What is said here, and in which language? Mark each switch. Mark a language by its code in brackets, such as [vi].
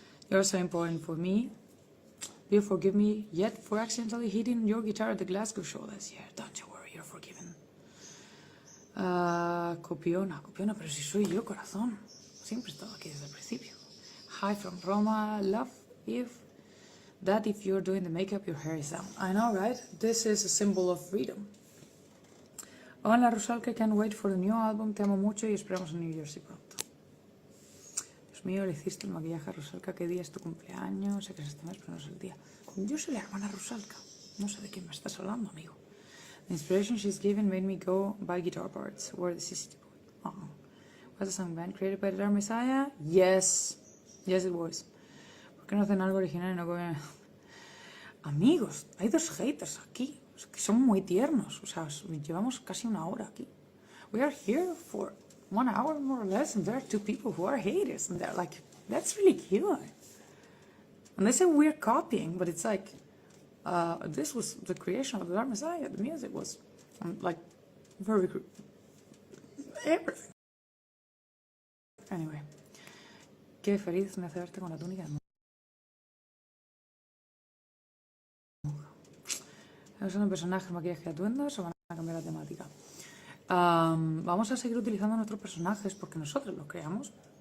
[en] You're so important for me. Do you forgive me yet for accidentally hitting your guitar at the Glasgow show this year? Don't you worry, you're forgiven. [es] Copiona, pero si soy yo, corazón. Siempre he estado aquí desde el principio. [en] Hi from Roma. Love if you're doing the makeup, your hair is down. I know, right? This is a symbol of freedom. Hola, Rosalka, can't wait for the new album. [es] Te amo mucho y esperamos en New Jersey pronto. Dios mío, le hiciste el maquillaje a Rosalka. ¿Qué día es tu cumpleaños? Sé que es este mes, pero no es el día. Yo soy la hermana Rosalka. No sé de quién me estás hablando, amigo. [en] The inspiration she's given made me go buy guitar parts. Where the CCT boy. Was the song band created by the Dark Messiah? Yes. Yes, it was. [es] ¿Por qué no hacen algo original y no comen? Amigos, hay dos haters aquí. Que son muy tiernos. O sea, llevamos casi una hora aquí. [en] We are here for 1 hour more or less, and there are 2 people who are haters, and they're like, that's really cute. And they say we're copying, but it's like, this was the creation of the Dark Messiah. The music was like very everything. [es] Anyway, qué feliz me hace verte con la túnica de monja. ¿Son un personaje, maquillaje y atuendos o van a cambiar la temática? Vamos a seguir utilizando nuestros personajes porque nosotros los creamos.